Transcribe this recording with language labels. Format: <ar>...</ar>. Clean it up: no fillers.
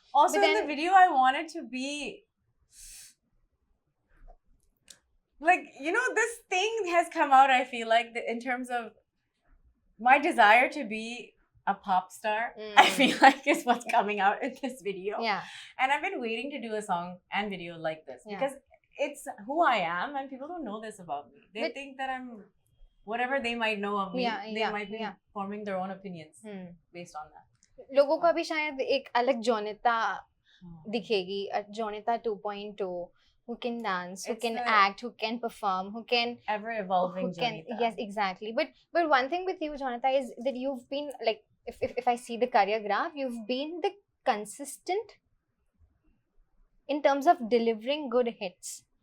<en>Also, in the video, I wanted to be like, this thing has come out, I feel like, in terms of my desire to be a pop star, I feel like is what's coming out in this video. Yeah. And I've been waiting to do a song and video like this because it's who I am and people don't know this about me. They think that I'm whatever they might know of me. They might be forming their own opinions based on that.</en> <hi>लोगों को अभी शायद एक अलग जोनिता दिखेगी, Jonita 2.2.</hi> <en>Who can dance, who can act, who can perform, who can ever-evolving Jonita. Yes, exactly. But one thing with you, Jonita, is that you've been like, if I see the career graph, you've been the consistent in terms of delivering good hits.</en>